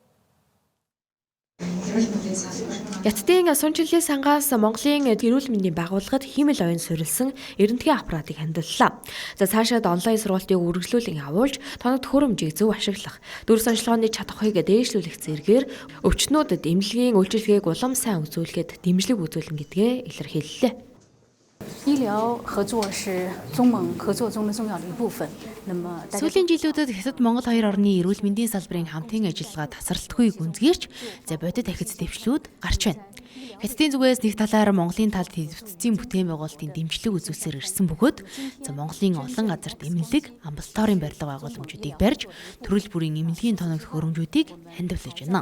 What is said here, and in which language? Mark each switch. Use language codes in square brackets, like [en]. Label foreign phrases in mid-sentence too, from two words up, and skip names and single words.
[mn] Хятадын Сунчинлийн сангаас Монголын эрүүл мэндийн байгууллагад хиймэл оюун суурилсан эрдэнэтгийн аппаратыг хандиллаа. За цаашаад онлайн сургалтыг үргэлжлүүлэн явуулж тоног төхөөрөмжийг зөв ашиглах, дүрс онцлогооны чадхыг дээшлүүлэх зэргээр өвчтнүүдэд эмнэлгийн үйлчилгээг улам сайн үзүүлэхэд дэмжлэг үзүүлнэ гэдгээ илэрхийллээ. [zh] 医疗合作是中蒙合作中的重要的一部分。那么 [mn] сүүлийн жилүүдэд Хятад Монгол хоёр орны эрүүл мэндийн салбарын хамтын ажиллагаа тасралтгүй гүнзгийрч бодит ахиц дэвшлүүд гарч байна. Хятадын зүгээс нэг талаар Монголын талд хэвтцийн бүтээн байгуулалтын дэмжлэг үзүүлсээр ирсэн бөгөөд Монголын олон газарт эмнэлэг, амбулаторийн барилга байгууламжуудыг барьж төрөл бүрийн эмнэлгийн тоног төхөөрөмжүүдийг хандивлаж байна.